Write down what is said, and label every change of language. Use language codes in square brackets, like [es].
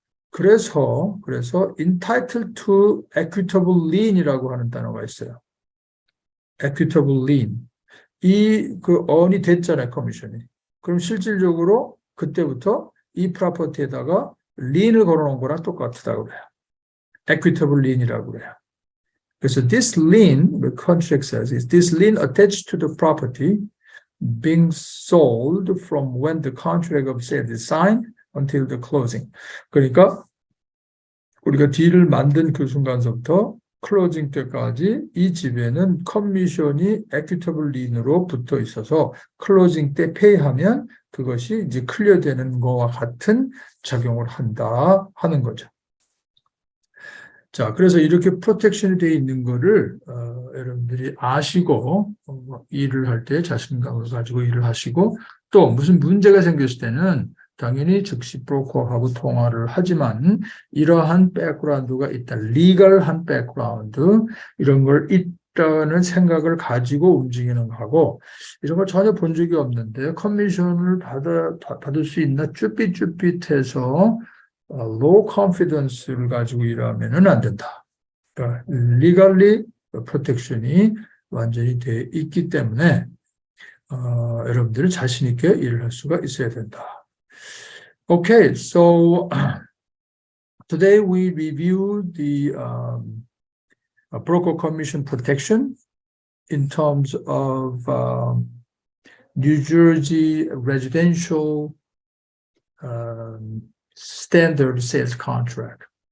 [ko] 그래서 entitled to equitable lien이라고 하는 단어가 있어요. equitable lien. 그 on이 됐잖아요, 커미션이. 그럼 실질적으로 그때부터 이 프로퍼티에다가 lien을 걸어놓은 거랑 똑같다고 그래요. [en] equitable lien [ko] 이라고 그래요. 그래서 [en] this lien, the contract says, is this lien attached to the property being sold from when the contract of sale is signed until the closing. [ko] 그러니까 우리가 딜을 만든 그 순간서부터 클로징 때까지 이 집에는 커미션이 equitable lien으로 붙어 있어서 클로징 때 페이하면 그것이 이제 클리어되는 거와 같은 작용을 한다 하는 거죠. 자, 그래서 이렇게 프로텍션이 되어 있는 거를 여러분들이 아시고 일을 할 때 자신감을 가지고 일을 하시고 또 무슨 문제가 생겼을 때는 당연히 즉시 브로커하고 통화를 하지만 이러한 백그라운드가 있다. 리걸한 백그라운드 이런 걸 있다는 생각을 가지고 움직이는 거하고 이런 걸 전혀 본 적이 없는데 커미션을 받을 수 있나 쭈삣쭈삣해서 low confidence를 가지고 일하면은 안 된다. 그러니까 legally protection이 완전히 돼 있기 때문에 여러분들이 자신 있게 일을 할 수가 있어야 된다. [en] Okay, so today we review the broker commission protection in terms of New Jersey residential standard sales contract.